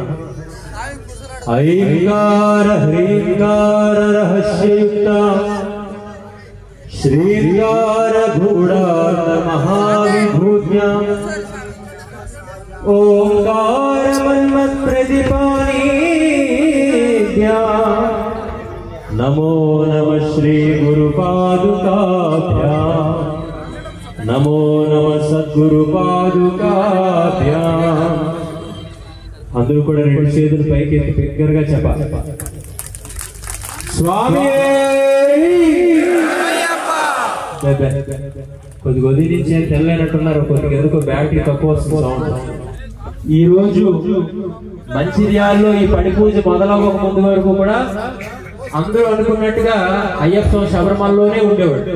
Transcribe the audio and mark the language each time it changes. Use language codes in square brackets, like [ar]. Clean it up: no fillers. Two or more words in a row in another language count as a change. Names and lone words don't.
[sa] ऐंकार ह्रींकार रहस्ययुक्ता श्रींकार गूढ़ार्थ महाविभूत्यां ओंकार मन्मथ प्रदीपानीद्या नमो नमः श्री गुरुपादुकाभ्यां नमो नमः सद्गुरुपादुकाभ्यां। [te] अंदरू కూడా రెండు చేతులు పైకి ఎత్తి బిగ్గరగా చెప్పాలి స్వామి కొద్ది కొద్ది నుంచి తెల్లైనట్టున్నారు, కొద్దిగా ఎందుకో బ్యాటరీ తక్కువ వస్తుంది సౌండ్. ఈ రోజు మంచిర్యాలలో ఈ పడి పూజ మొదలవ్వక ముందు వరకు కూడా అందరూ అనుకున్నట్టుగా అయ్యప్ప శబరిమలలోనే ఉండేవాడు.